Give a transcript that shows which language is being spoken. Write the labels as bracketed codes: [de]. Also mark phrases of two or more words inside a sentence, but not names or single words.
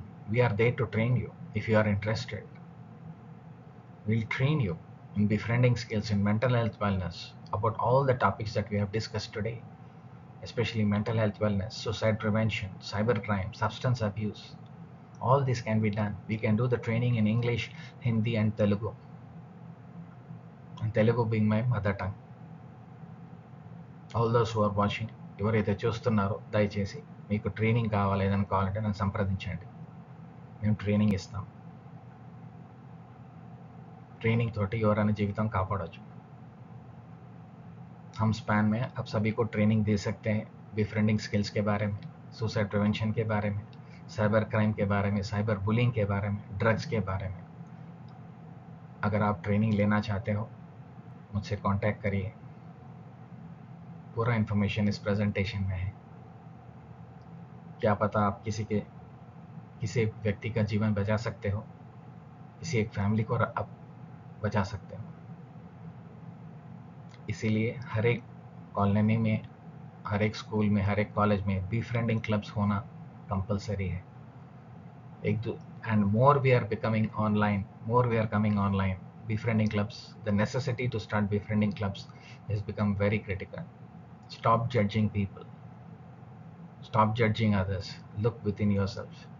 [en] We are there to train you if you are interested. We'll train you in befriending skills in mental health wellness about all the topics that we have discussed today, especially mental health wellness, suicide prevention, cybercrime, substance abuse. All this can be done. We can do the training in English, Hindi, and Telugu. And Telugu being my mother tongue. All those who are watching, [te] ఎవరైతే చూస్తున్నారో దయచేసి మీకు ట్రైనింగ్ కావాలి ఏదైనా కావాలంటే నన్ను సంప్రదించండి. మేము ట్రైనింగ్ ఇస్తాం. ట్రైనింగ్ తోటి ఎవరైనా జీవితం కాపాడొచ్చు. [hi] हम स्पैन में अब सभी को ट्रेनिंग दे सकते हैं [en] befriending skills [hi] के बारे में, [en] suicide prevention [hi] के बारे में, [en] cyber crime [hi] के बारे में, [en] cyber bullying [hi] के बारे में, ड्रग्स के बारे में. अगर आप ट्रेनिंग लेना चाहते हो मुझसे कांटेक्ट करिए. पूरा इन्फॉर्मेशन इस प्रेजेंटेशन में है. क्या पता आप किसी एक व्यक्ति का जीवन बचा सकते हो, किसी एक फैमिली को आप बचा सकते हो. इसीलिए हर एक कॉलोनी में, हर एक स्कूल में, हर एक कॉलेज में [en] befriending clubs [hi] होना कंपलसरी है. [en] And more we are becoming online, more we are coming online, befriending clubs, the necessity to start befriending clubs has become very critical. Stop judging people, stop judging others, look within yourself.